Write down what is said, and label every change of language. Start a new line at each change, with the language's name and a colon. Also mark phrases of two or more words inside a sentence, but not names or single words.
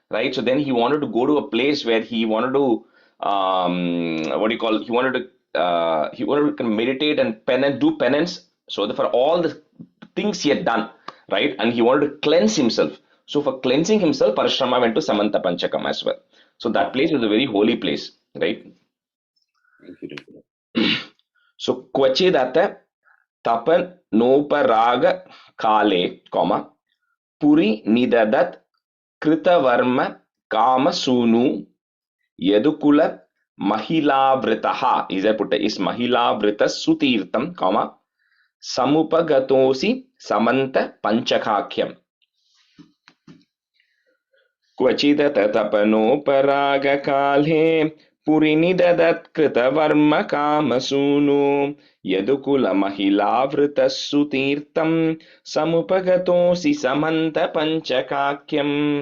English: So then he wanted to go to a place where he wanted to, he wanted to meditate and do penance. So for all the things he had done, right? And he wanted to cleanse himself. So for cleansing himself, Parashrama went to Samanta Panchakam as well. So that place is a very holy place, right?
Sanskrit: So क्वचिदथ तपनोपराग काले, पुरि निदधत् कृतवर्म काम सूनु यदुकुल महिलावृतः is महिलावृत सुतीर्थम्, समुपगतोऽसि समन्त पञ्चकाख्यम्. क्वचिदथ तपनोपराग काले पुरिनिदधत् कृतवर्म कामसूनु यदुकुल महिलावृतः सुतीर्थम् समुपगतोऽसि समन्त पञ्चकाख्यम्.